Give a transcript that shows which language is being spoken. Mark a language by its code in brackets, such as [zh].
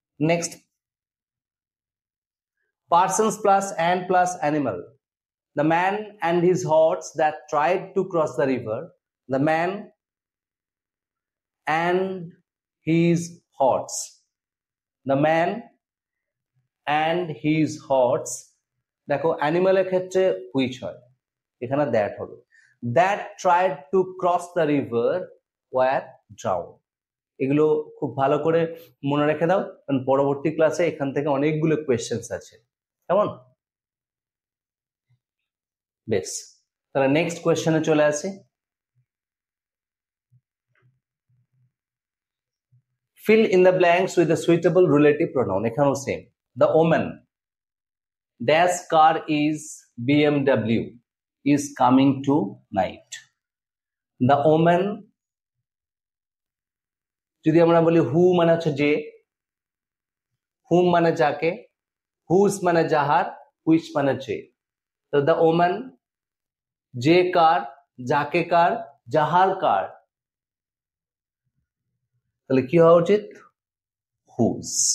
[en] Next, persons plus and plus animal, the man and his horse that tried to cross the river, the man and his horse, the man and his horse, [bn] দেখো অ্যানিমালের ক্ষেত্রে which হয়, এখানে that হবে, [en] That tried to cross the river were drown. [bn] এগুলো খুব ভালো করে মনে রেখে দাও, কারণ পরবর্তী ক্লাসে এখান থেকে অনেকগুলো কোয়েশ্চেন্স আছে, কেমন? বেশ, তাহলে নেক্সট কোয়েশ্চেনে চলে আসি। [en] Fill in the blanks with a suitable relative pronoun. [bn] এখানেও same, [en] the omen dash car is BMW is coming tonight. [bn] The omen যদি আমরা বলি হু মানে হচ্ছে যে, হুম মানে যাকে, হুস মানে যাহার, হুইচ মানে যে, তো the omen যে কার, যাকে কার, যাহার কার, তাহলে কি হওয়া উচিত? হুজ।